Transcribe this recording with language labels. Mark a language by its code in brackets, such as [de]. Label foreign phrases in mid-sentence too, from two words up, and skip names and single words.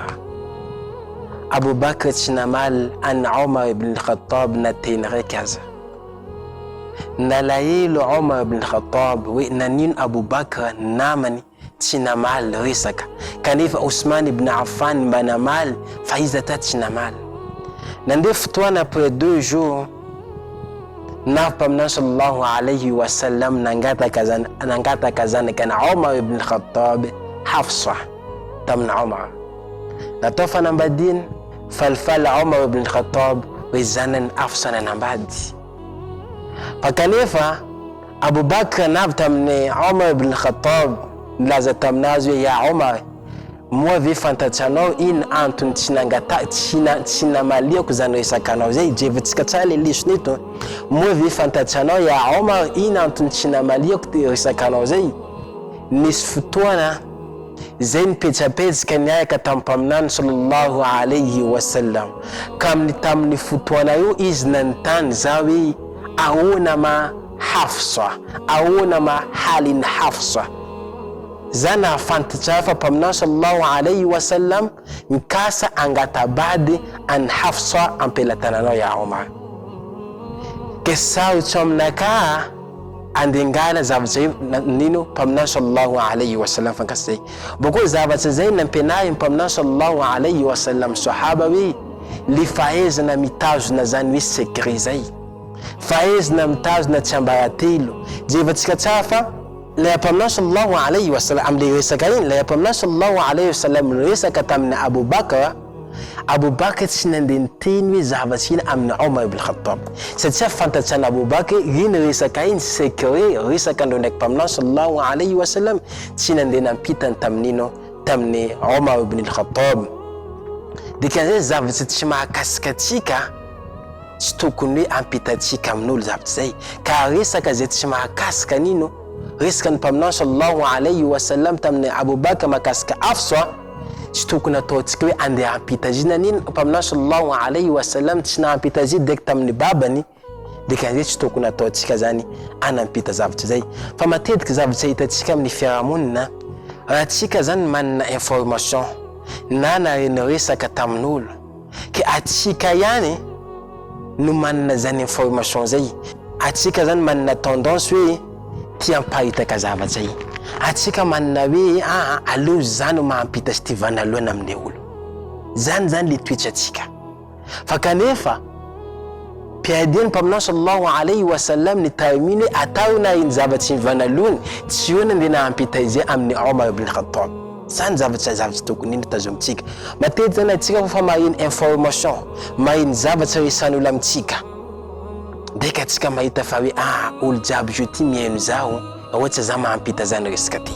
[mg] Abu Bakr tsy namaly an Omar ibn Khattab na teny raika aza. Nalahelo Omar ibn Khattab hoe nanino Abu Bakr namany tsy namaly resaka, kanefa Osman ibn Affan mba namaly fa izy ata tsy namaly. Nandeha fotoana [fr] après 2 jours [mg] Nabi [ar] صلى الله عليه وسلم [mg] nangataka zanaka na Omar ibn Khattab, Hafsa tamin'ny Omar. Natao fanambadiny falfala Omar ibn Khattab hoe zanany Hafsa nanambady. Fa kanefa Abu Bakr navy tamin'ny Omar ibn Khattab nilaza taminazy hoe ya Omar, moa ve fantatranao ino antony tsy namaliako zany resaka anao zay, jevatsika tsara le lesona eto. Moa ve fantatranao ya Omar ino antony tsy namaliako resaka anao zay? Nisy fotoana zay nipetrapetraka niaraka tamin'ny mpaminany [ar] صلى الله عليه وسلم, [mg] ka tamin'ny fotoana io izy nanontany za hoe ahoana ma Hafsa, ahoana ma halin Hafsa. Zana fantatra fa mpaminany [ar] صلى الله عليه وسلم [mg] mikasa angatabady an Hafsa ampelatananao ya Omar. Kesarotra aminaka andengana zavatra nino mpaminany [ar] صلى الله عليه وسلم [mg] fankasa zay. Boko zavatra zay nampenary mpaminany [ar] صلى الله عليه وسلم [mg] sahaba hoe le fahaizana mitazona zany hoe secret zay, fahaizana mitazona tsy ambaratelo. Jevatsika tsara fa la mpaminany [ar] صلى الله عليه وسلم [mg] amle resaka iny, la mpaminany [ar] صلى الله عليه وسلم [mg] resaka tamin'ny Abu Bakr, Abu Bakr tsy nandeha niteny hoe zavatra iny amin'ny Omar ibn Khattab, satria fantatrana Abu Bakr iny resaka iny secret resaka andreo ndraiky mpaminany [ar] صلى الله عليه وسلم, [mg] tsy nandeha nampitany tamin'ny Omar ibn Khattab. Dikan'izay zavatra tsy mahakasika atsika tsy tokony hoe ampitatsika amin'olo zavatra zay, ka resaka zay tsy mahakasika nino resaka ny mpaminany [ar] صلى الله عليه وسلم [mg] tamin'ny Abu Bakr makasika Hafsa, tsy tokony ataotsika hoe andeha ampita azy nanino mpaminany [ar] صلى الله عليه وسلم [mg] tsy nampita azy direct tamin'ny babany, dikan'izay tsy tokony ataotsika zany anampita zavatra zay. Fa matetika zavatra hitatsika amin'ny fiarahamonina, raha tsika zany manana information na nareny resaka tamin'olo, ke atsika ihany no manana zany information zay, atsika zany manana tendance hoe tia mparitaka zavatra zay, atsika manana hoe aleo zany mahampita sy tivana aloana amin'ny olo zany le toetra atsika. Fa kanefa piadiany mpaminany [ar] صلى الله عليه وسلم [mg] ny tariminy hoe atao na iny zavatra ivana aloany tsy eo nandeha nahampita izy amin'ny Omar ibn Khattab. Zany zavatra tokony iny tazomitsika. Matetika zany atsika fa mahiny information, mahiny zavatra resan'olo amitsika, Deka tsika mahita fa hoe olo jiaby zo ty mihaino zao ohatsy za mahampita zany resaka ty.